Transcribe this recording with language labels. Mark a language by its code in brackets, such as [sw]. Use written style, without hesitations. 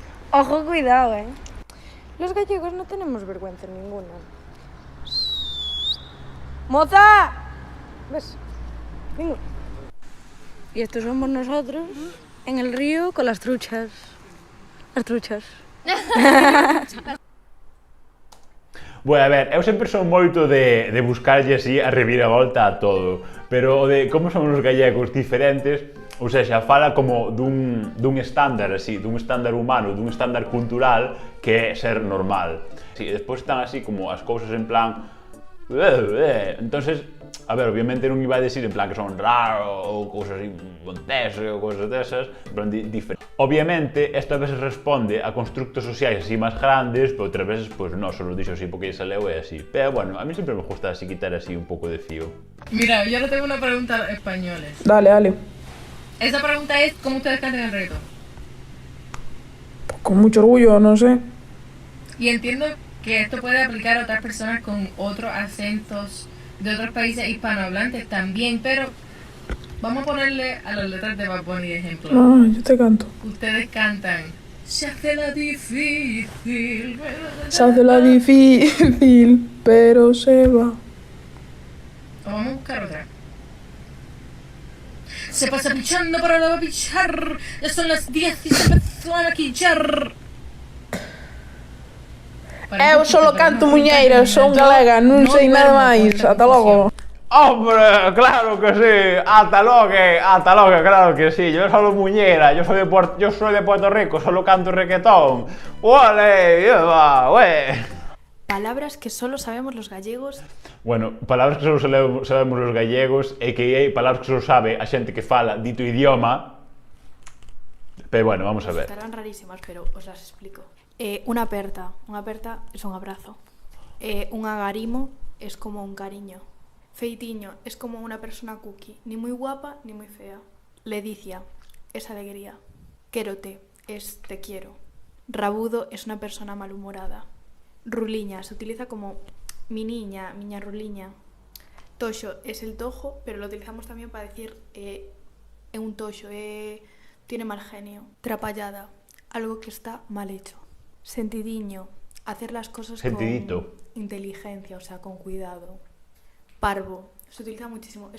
[es] Ojo, cuidado, Los gallegos no tenemos vergüenza ninguna. ¡Moza! ¿Ves? Venga. Y estos somos nosotros en el río con las truchas. Las truchas. [gl] Bueno, a ver, eu sempre son moito de buscarlle así a reviravolta a todo, pero o de como son os gallegos diferentes, ou seja, fala como dun estándar así, dun estándar humano, dun estándar cultural que é ser normal. Sí, despois están así como as cousas en plan... Entonces, a ver, obviamente non iba a decir en plan que son raros ou cousas así, montés ou cousas desas, pero diferentes. Obviamente, esta vez responde a constructos sociais así máis grandes, pero outras veces, pues no, solo dixo así porque se leu e así. Pero bueno, a mí sempre me gusta así quitar así un pouco de fío. [es] Mira, yo le tengo una pregunta a españoles. Dale. Esa pregunta es, ¿cómo ustedes cantan el reto? Pues con mucho orgullo, no sé. Y entiendo que esto puede aplicar a otras personas con otros acentos de otros países hispanohablantes también, pero vamos a ponerle a las letras de Bad Bunny de ejemplo. No, yo te canto. Ustedes cantan se hace la difícil, se hace la difícil, pero se va. O vamos a buscar otra. Se pasa pichando, pero no va a pichar. Ya son las 10 y se empezó a quillar. [gl] Eu solo canto muñeiras, son galega, non sei nada máis, ata logo. [es] ¡Hombre, claro que sí! ¡Hasta luego, claro que sí! Yo solo muñera, yo soy de Puerto Rico, solo canto reggaetón. ¡Ole! ¡Ué! Palabras que solo sabemos los gallegos. Bueno, palabras que solo sabemos los gallegos, a.k.a. palabras que solo sabe [gl] a xente que fala dito idioma. [es] Pero bueno, vamos a ver. Estarán rarísimas, pero os las explico. Unha aperta es un abrazo. Un agarimo es como un cariño. Feitiño es como una persona cookie, ni muy guapa ni muy fea. Ledicia es alegría. Quérote es te quiero. Rabudo es una persona malhumorada. Ruliña se utiliza como mi niña, miña ruliña. Toxo es el tojo, pero lo utilizamos también para decir un toxo, tiene mal genio. Trapallada, algo que está mal hecho. Sentidiño, hacer las cosas Sentidito. Con inteligencia, o sea, con cuidado. Parvo, se utiliza muchísimo.